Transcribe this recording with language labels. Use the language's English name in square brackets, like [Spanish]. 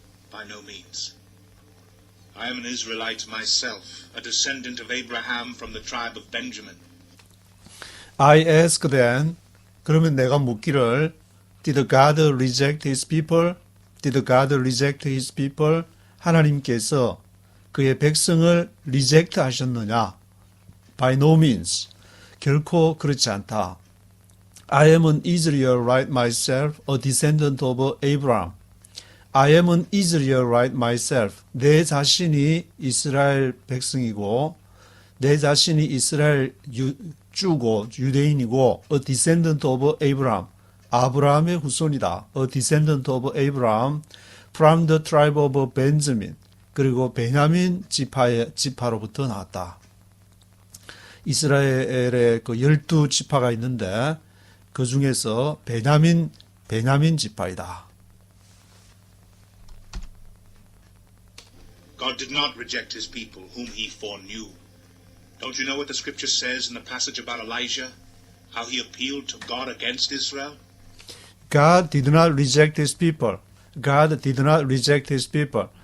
[English] By no means. I am an Israelite myself, a descendant of Abraham from the tribe of Benjamin. I asked then, [Korean] 그러면 내가 묻기를 [English] Did God reject his people? Did God reject his people? [Korean] 하나님께서 그의 백성을 reject 하셨느냐? [English] By no means. [Korean] 결코 그렇지 않다. [English] I am an Israelite myself, a descendant of Abraham. I am an Israelite myself. [Korean] 내 자신이 이스라엘 백성이고 내 자신이 이스라엘 주고 유대인이고 [English] a descendant of Abraham. [Korean] 아브라함의 후손이다. [English] A descendant of Abraham from the tribe of Benjamin. [Korean] 그리고 베냐민 지파로부터 나왔다. 이스라엘의 그 12지파가 있는데 그 중에서 베냐민 지파이다. [English] God did not reject his people whom he foreknew. Don't you know what the scripture says in the passage about Elijah? How he appealed to God against Israel? God did not reject his people. God did not reject his people.